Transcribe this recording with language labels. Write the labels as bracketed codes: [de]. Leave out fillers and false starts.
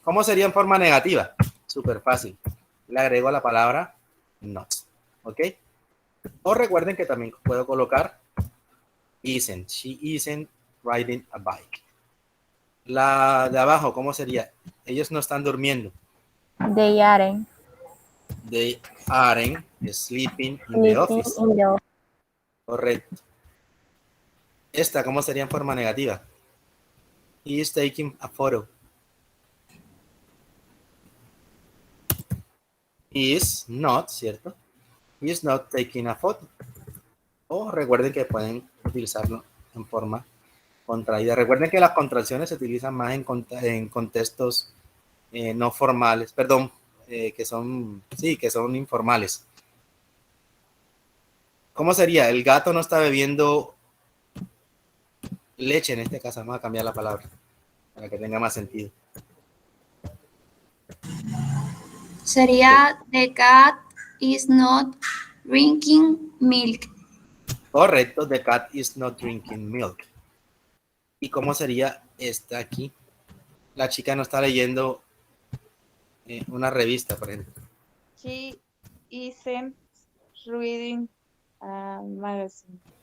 [es] ¿Cómo sería en forma negativa? Súper fácil. Le agrego la palabra not. ¿Ok? O recuerden que también puedo colocar isn't. [en] She isn't riding a bike. [es] La de abajo, ¿cómo sería? Ellos no están durmiendo. [en] They aren't They aren't sleeping in the sleeping office. in the office. [es] Correcto. Esta, ¿cómo sería en forma negativa? [en] He is taking a photo. He is not, ¿cierto? He is not taking a photo. [es] O recuerden que pueden utilizarlo en forma contraída. Recuerden que las contracciones se utilizan más en contextos no formales, perdón, que son informales. ¿Cómo sería? El gato no está bebiendo leche en este caso. Vamos a cambiar la palabra para que tenga más sentido. [en] Sería the cat is not drinking milk. Correcto, the cat is not drinking milk. [es] ¿Y cómo sería esta aquí? La chica no está leyendo una revista, por ejemplo. [en] He isn't reading a magazine.